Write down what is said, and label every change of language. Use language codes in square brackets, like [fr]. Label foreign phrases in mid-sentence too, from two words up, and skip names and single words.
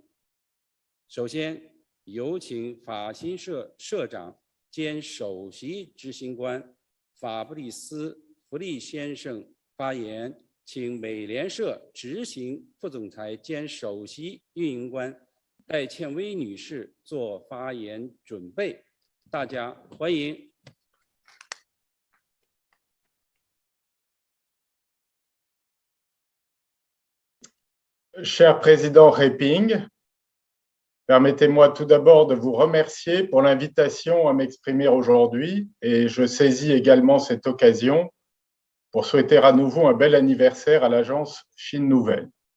[zh] 首先，有请法新社社长兼首席执行官法布里斯·弗利先生发言，请美联社执行副总裁兼首席运营官戴倩薇女士做发言准备。大家欢迎。 [fr] Cher Président Reping, permettez-moi tout d'abord de vous remercier pour l'invitation à m'exprimer aujourd'hui et je saisis également cette occasion pour souhaiter à nouveau un bel anniversaire à l'agence Chine Nouvelle.